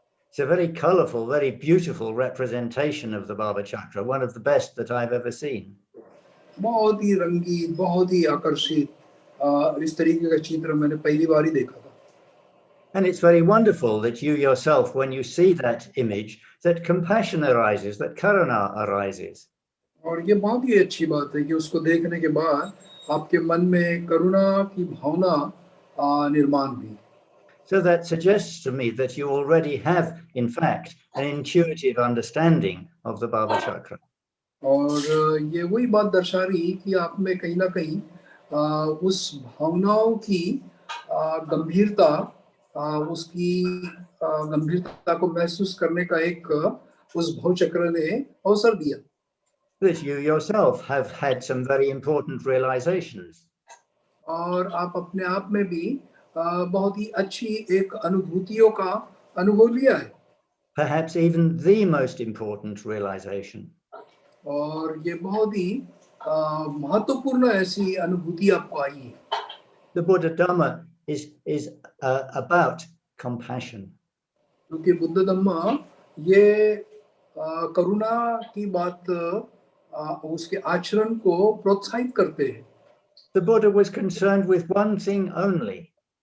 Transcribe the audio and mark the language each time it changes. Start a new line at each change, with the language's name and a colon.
English: It's a very colorful, very beautiful representation of the bhāvacakra, one of the best that I've ever seen.
Hindi: बहुत ही रंगीन, बहुत ही आकर्षित इस तरीके का चित्र मैंने पहली बार ही देखा था.
English: And it's very wonderful that you yourself, when you see that image, that compassion arises, that karuna arises.
Hindi: और ये बहुत ही अच्छी बात है कि उसको देखने के बाद आपके मन में करुणा की भावना निर्माण हुई.
English: So that suggests to me that you already have, in fact, an intuitive understanding of the bhāvacakra.
Hindi: और ये वही बात दर्शा रही कि आप में कहीं ना कहीं उस भावनाओं की गंभीरता, उसकी गंभीरता को महसूस करने का एक उस भवचक्र ने अवसर दिया.
English: That you yourself have had some very important realizations.
Hindi: और आप अपने आप में भी बहुत ही अच्छी एक अनुभूतियों का अनुभव लिया है.
English: Perhaps even the most important realization.
Hindi: और ये बहुत ही महत्वपूर्ण ऐसी अनुभूति आपको आई है.
English: The Buddha Dhamma is about compassion.
Hindi: क्योंकि बुद्ध धम्म ये करुणा की बात, उसके आचरण को प्रोत्साहित करते हैं.
English: The Buddha was concerned with one thing only.